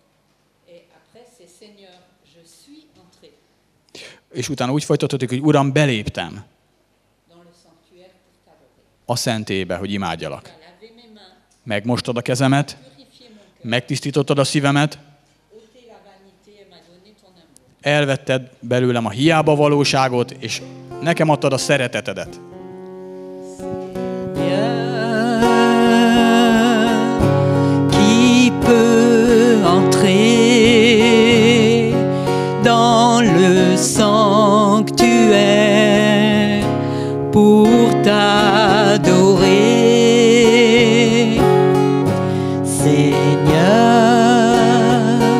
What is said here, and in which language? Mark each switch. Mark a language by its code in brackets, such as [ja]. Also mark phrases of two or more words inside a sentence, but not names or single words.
[hu] És utána úgy folytatódik, hogy Uram, beléptem a szentélybe, hogy imádjalak. Megmostad a kezemet, megtisztítottad a szívemet, elvetted belőlem a hiába valóságot, és nekem adtad a szeretetedet. [fr] Qui peut entrer dans le sanctuaire pour t'adorer, Seigneur?